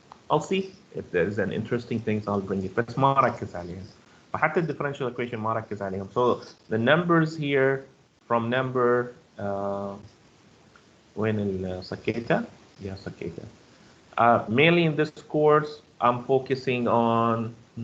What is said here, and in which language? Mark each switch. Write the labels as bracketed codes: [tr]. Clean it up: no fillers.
[en] I'll see if there's an interesting things I'll bring it. [ar] بس ما ركز عليهم. وحتى differential equation ما ركز عليهم. [en] So the numbers here from number [ar] وين السكيتة؟ [en] Yeah, سكيتة. Mainly in this course I'm focusing on.